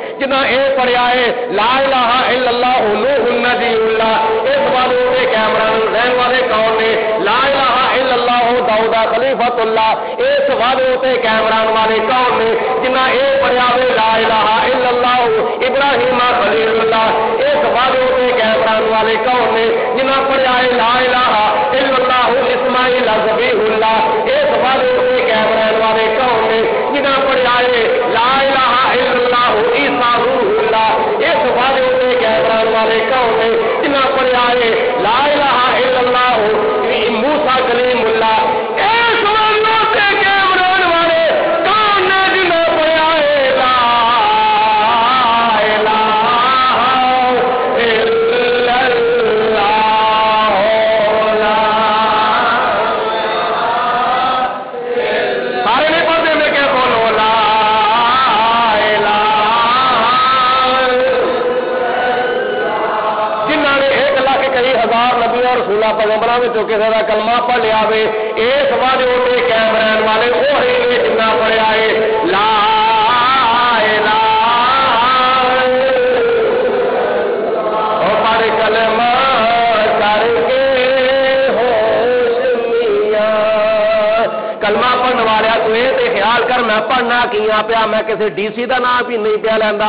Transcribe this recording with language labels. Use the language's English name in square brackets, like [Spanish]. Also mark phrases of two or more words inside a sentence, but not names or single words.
[Punjabi] جنہاں اے پڑھیا ہے [Arabic] لا الہ الا اللہ نوح النبی اللہ، [Punjabi] اس وعدے تے قائم رہن والے کون نے؟ [Arabic] لا الہ الا اللہ داؤد خلیفۃ اللہ، [Punjabi] اس وعدے تے قائم رہن والے کون نے؟ جنہاں اے پڑھیا ہے [Arabic] لا الہ الا اللہ ابراہیم خلیل اللہ، [Punjabi] اس وعدے تے قائم رہن والے کون نے؟ جنہاں پڑھیا ہے [Arabic] لا الہ الا اللہ اسماعیل ذبیح اللہ، [Punjabi] اس وعدے تے قائم رہن والے کون نے؟ جنہاں پڑھیا ہے [Arabic] لا الہ الا اللہ عیسیٰ روح اللہ، [Punjabi] اس وعدے تے قائم رہن والے کون نے؟ جنہاں پڑھیا ہے [Arabic] لا الہ الا اللہ موسیٰ کلیم اللہ، [Punjabi] اس وعدے تے قائم رہن والے کون نے؟ جنہاں پڑھیا ہے [Arabic] لا الہ الا اللہ لا، [Punjabi] سارے نہیں پڑھتے میں کیا بولو [Arabic] لا الہ، [Punjabi] جنہاں نے 1,01,000 نبیوں رسولہ پیغمبراں وچوں کسے دا کلمہ پڑھ لیا وے، اس وعدے تے قائم رہن والے وہی نے جنہاں پڑھیا ہے [Arabic] لا الہ، [Punjabi] او پڑھ کلمہ کر کے ہوش میاں، کلمہ پڑھنے والے تو یہ خیال کر میں پڑھنا کیاں پیا، میں کسی ڈی سی دا نام بھی نہیں پیا لینا،